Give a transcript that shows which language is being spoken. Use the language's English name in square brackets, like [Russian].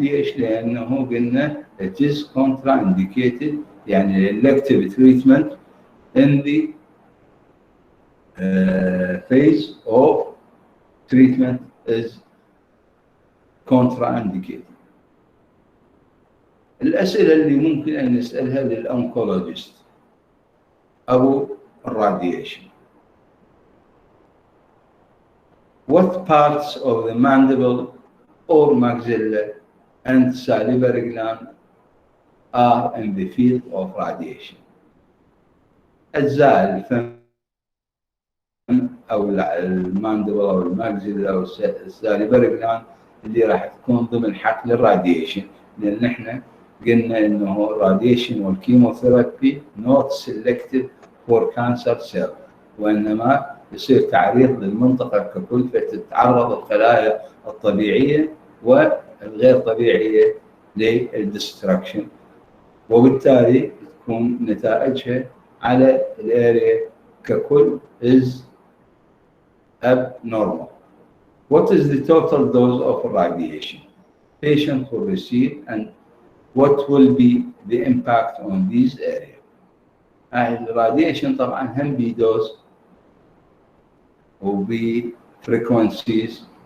[Arabic] ليش؟ لأنه قلنا [English] it is contraindicated، يعني elective treatment in the phase of treatment is contraindicated. [Arabic] الأسئلة اللي ممكن أن نسألها للأونكولوجيست أو الراديشن. [English] What parts of the mandible or maxilla and salivary gland are in the field of radiation? [Arabic] أجزاء الفم أو الماندبل أو الماكسيلا أو الساليفري جلاند اللي راح تكون ضمن حقل الراديشن، لأن احنا قلنا إنه الراديشن والكيموثيرابي [English] not selected for cancer cell، [Arabic] وإنما يصير تعريض للمنطقة ككل، فتتعرض الخلايا الطبيعية والغير طبيعية للدستركشن، وبالتالي تكون نتائجها على الاريا ككل [English] is abnormal. What is the total dose of radiation patient will receive, and what will be the impact on these areas? [Arabic] الراديشن طبعا هم بدوز وبفريكونسيز.